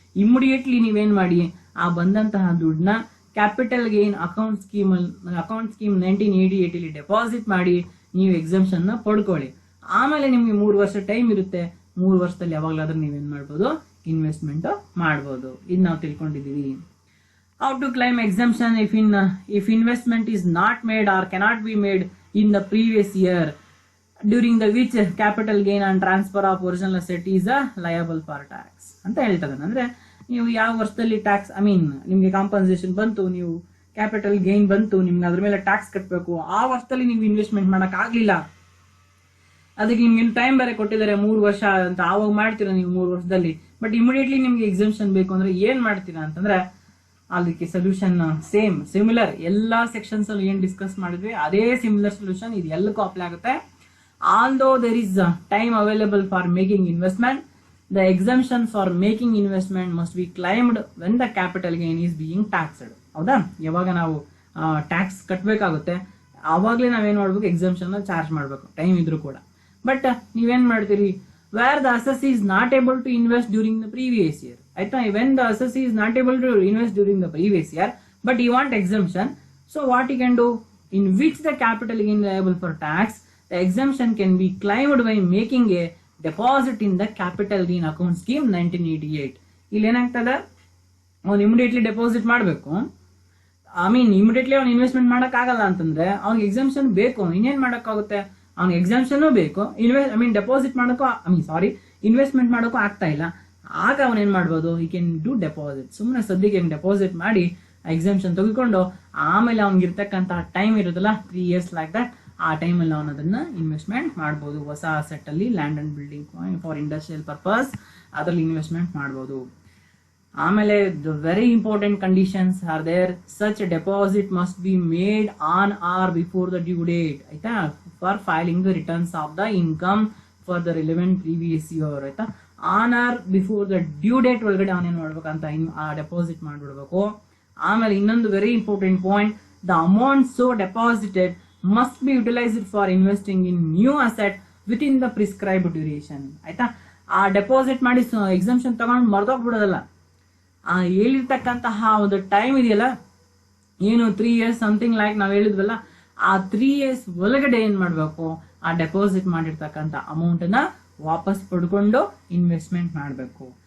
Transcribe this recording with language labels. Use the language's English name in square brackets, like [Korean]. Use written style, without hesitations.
[Kannada] Immediately ನೀವೇನ್ ಮಾಡಿ, ಆ ಬಂದಂತಹ ದುಡ್ಡನ್ನ capital gain account scheme 1988 deposit ಮಾಡಿ ನೀವು ಎಕ್ಸಾಮ್ಷನ್ ನ ಪಡ್ಕೊಳ್ಳಿ. ಆಮೇಲೆ ನಿಮ್ಗೆ 3 ವರ್ಷ ಟೈಮ್ ಇರುತ್ತೆ. 3 ವರ್ಷದಲ್ಲಿ ಯಾವಾಗಲಾದ್ರೂ ನೀವೇನ್ ಮಾಡ್ಬೋದು, ಇನ್ವೆಸ್ಟ್ಮೆಂಟ್ ಮಾಡ್ಬೋದು. ಇದು ನಾವು ತಿಳ್ಕೊಂಡಿದೀವಿ. [English] How to claim exemption if investment is not made or cannot be made in the previous year during the which capital gain and transfer of original asset is liable for tax [Kannada] ಅಂತ ಹೇಳ್ತಾರೆ. ಅಂದ್ರೆ ನೀವು ಯಾವ ವರ್ಷದಲ್ಲಿ tax ನಿಮ್ಗೆ compensation ಬಂತು, ನೀವು capital gain ಬಂತು, ನಿಮ್ಗೆ ಅದ್ರ ಮೇಲೆ ಟ್ಯಾಕ್ಸ್ ಕಟ್ಟಬೇಕು, ಆ ವರ್ಷದಲ್ಲಿ ನೀವು ಇನ್ವೆಸ್ಟ್ಮೆಂಟ್ ಮಾಡಕ್ ಆಗ್ಲಿಲ್ಲ, ಅದಕ್ಕೆ ನಿಮ್ಗೆ ಟೈಮ್ ಬೇರೆ ಕೊಟ್ಟಿದ್ದಾರೆ 3 ವರ್ಷ ಅಂತ, ಆವಾಗ ಮಾಡ್ತೀರಾ ನೀವು 3 ವರ್ಷದಲ್ಲಿ. ಬಟ್ ಇಮಿಡಿಯೇಟ್ಲಿ ನಿಮ್ಗೆ ಎಕ್ಸೆಂಪ್ಷನ್ ಬೇಕು ಅಂದ್ರೆ ಏನ್ ಮಾಡ್ತೀರಾ ಅಂತಂದ್ರೆ ಅದಕ್ಕೆ ಸೊಲ್ಯೂಷನ್ ಸಿಮಿಲರ್ ಎಲ್ಲಾ ಸೆಕ್ಷನ್ಸ್ ಅಲ್ಲಿ ಏನ್ ಡಿಸ್ಕಸ್ ಮಾಡಿದ್ವಿ ಅದೇ ಸಿಮಿಲರ್ ಸೊಲ್ಯೂಷನ್ ಇದು ಎಲ್ಲಕ್ಕೂ ಅಪ್ಲೈ ಆಗುತ್ತೆ. [English] Although there is time available for making investment, the exemption for making investment must be claimed when the capital gain is being taxed. [Kannada] ಹೌದಾ, ಯಾವಾಗ ನಾವು ಟ್ಯಾಕ್ಸ್ ಕಟ್ಟಬೇಕಾಗುತ್ತೆ ಆವಾಗಲೇ ನಾವೇನ್ ಮಾಡ್ಬೇಕು, ಎಕ್ಸೆಂಪ್ಷನ್ ಚಾರ್ಜ್ ಮಾಡಬೇಕು, ಟೈಮ್ ಇದ್ರು ಕೂಡ. [English] but [Kannada] ನೀವೇನ್ ಮಾಡ್ತೀರಿ, [English] where the assessee is not able to invest during the previous year. ಆಯ್ತಾ, when the assessee is not able to invest during the previous year but he want exemption, so what he can do, in which the capital gain liable for tax, the exemption can be claimed by making a deposit in the capital gain account scheme 1988. [Kannada] ಇಲ್ಲಿ ಏನಾಗ್ತದೆ, ಅವ್ನು immediately deposit ಮಾಡಬೇಕು. Immediately ಅವ್ನು investment ಮಾಡಕ್ ಆಗಲ್ಲ ಅಂತಂದ್ರೆ ಅವ್ನಿಗೆ exemption ಬೇಕು. ಇನ್ನೇನ್ ಮಾಡಕ್ಕಾಗುತ್ತೆ, ಅವ್ನಿಗೆ ಎಕ್ಸಾಮ್ಷನ್ ಬೇಕು, ಡೆಪಾಸಿಟ್ ಮಾಡೋಕ್ಕೂ ಇನ್ವೆಸ್ಟ್ಮೆಂಟ್ ಮಾಡೋಕ್ಕೂ ಆಗ್ತಾ ಇಲ್ಲ. ಆಗ ಅವನ್ ಏನ್ ಮಾಡ್ಬೋದು, [English] ಈ can do deposit. [Kannada] ಸುಮ್ಮನೆ ಸದ್ಯಕ್ಕೆ ಡೆಪಾಸಿಟ್ ಮಾಡಿ ಎಕ್ಸಾಮ್ಷನ್ ತೆಗೆದುಕೊಂಡು ಆಮೇಲೆ ಅವ್ನಿಗೆ ಇರ್ತಕ್ಕಂತಹ ಟೈಮ್ ಇರುತ್ತಲ್ಲ [English] 3 years like that, [Kannada] ಆ ಟೈಮಲ್ಲಿ ಅವನು ಅದನ್ನ ಇನ್ವೆಸ್ಟ್ಮೆಂಟ್ ಮಾಡ್ಬೋದು. ಹೊಸ ಅಸೆಟ್ ಅಲ್ಲಿ land and building for industrial purpose ಅದರಲ್ಲಿ ಇನ್ವೆಸ್ಟ್ಮೆಂಟ್ ಮಾಡ್ಬೋದು. [English] ಆಮೇಲೆ the very important conditions are there. Such deposit must be made on or before the due date. ಆಯ್ತಾ, for filing the returns of the income for the relevant previous year. [Kannada] ಆಯ್ತಾ, [English] on or before the due date [Kannada] ಒಳಗಡೆ ಅವನೇನ್ ಮಾಡ್ಬೇಕಂತ ಆ deposit ಮಾಡ್ಬಿಡ್ಬೇಕು. ಆಮೇಲೆ ಇನ್ನೊಂದು [English] Very important point, the amount so deposited must be utilized for investing in new asset within the prescribed duration. [Kannada] ಆಯ್ತಾ, ಆ deposit ಮಾಡಿ ಎಕ್ಸಾಮ್ಷನ್ ತಗೊಂಡು ಮರ್ದೋಗ್ಬಿಡೋದಲ್ಲ. ಆ ಹೇಳಿರ್ತಕ್ಕಂತಹ ಒಂದು ಟೈಮ್ ಇದೆಯಲ್ಲ, ಏನು [English] 3 years something like [Kannada] ನಾವು ಹೇಳಿದ್ವಲ್ಲ, ಆ 3 years ಒಳಗಡೆ ಏನ್ ಮಾಡ್ಬೇಕು, ಆ ಡೆಪಾಸಿಟ್ ಮಾಡಿರ್ತಕ್ಕಂಥ ಅಮೌಂಟ್ ನ ವಾಪಸ್ ಪಡ್ಕೊಂಡು ಇನ್ವೆಸ್ಟ್ಮೆಂಟ್ ಮಾಡ್ಬೇಕು.